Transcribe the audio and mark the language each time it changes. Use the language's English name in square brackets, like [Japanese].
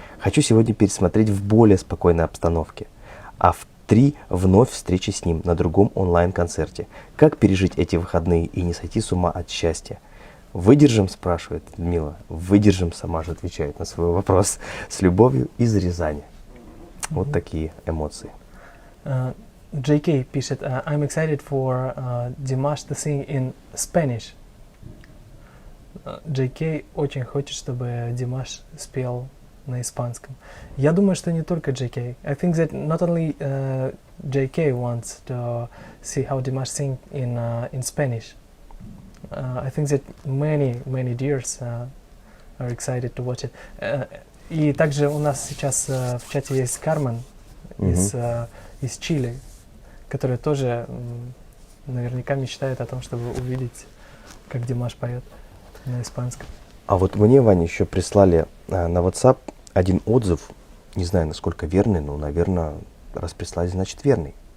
[Russian] Хочу сегодня пересмотреть в более спокойной обстановке. А в 3 вновь встречи с ним на другом онлайн-концерте. Как пережить эти выходные и не сойти с ума от счастья? Выдержим, спрашивает Людмила. Выдержим, сама же отвечает на свой вопрос. С любовью из Рязани. Вот такие эмоции. JK пишет, [English] I'm excited for Dimash to sing in Spanish. [Russian] JK очень хочет, чтобы Димаш спел на испанском. Я думаю, что не только JK. [English] I think that not only JK wants to see how Dimash sing in Spanish. I think that many dears are excited to watch it. [Russian] И также у нас сейчас в чате есть Кармен из Чили, которая тоже наверняка мечтает о том, чтобы увидеть, как Димаш поет на испанском. А вот мне, Ваня, еще прислали на WhatsApp один отзыв, не знаю, насколько верный, но, наверное, раз прислали, значит верный.